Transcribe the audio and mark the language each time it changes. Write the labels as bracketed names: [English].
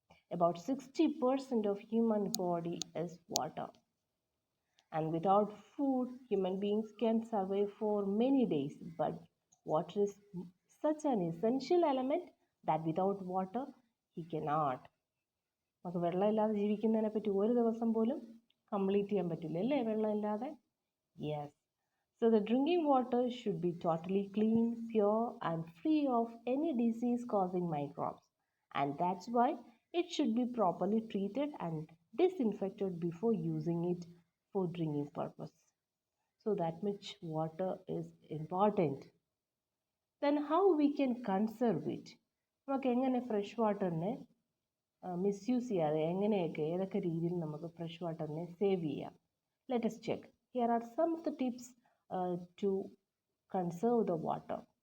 [English] About 60% of human body is water. And without food, human beings can survive for many days. But water is such an essential element that without water, he cannot. [Malayalam] നമുക്ക് വെള്ളമില്ലാതെ ജീവിക്കുന്നതിനെ പറ്റി ഒരു ദിവസം പോലും complete ചെയ്യാൻ പറ്റില്ല അല്ലേ വെള്ളമില്ലാതെ? [English] Yes. So the drinking water should be totally clean, pure and free of any disease causing microbes. And that's why it should be properly treated and disinfected before using it for drinking purpose. So that much water is important. Then how we can conserve it? [Malayalam] നമുക്ക് എങ്ങനെ fresh വാട്ടറിനെ misuse ചെയ്യാതെ ഏതൊക്കെ രീതിയിൽ നമുക്ക് fresh വാട്ടറിനെ save ചെയ്യാം? [English] Let us check. Here are some of the tips to conserve the water.